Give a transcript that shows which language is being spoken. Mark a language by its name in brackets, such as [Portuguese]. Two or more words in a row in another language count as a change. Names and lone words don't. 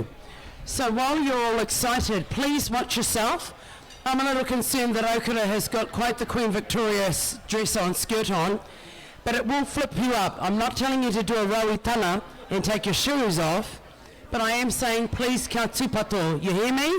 [English] So while you're all excited, please watch yourself. I'm a little concerned that Okura has got quite the Queen Victoria dress on, skirt on, but it will flip you up. I'm not telling you to do a rauitana and take your shoes off. But I am saying, please, [Māori] kia tūpato. [English] You hear me?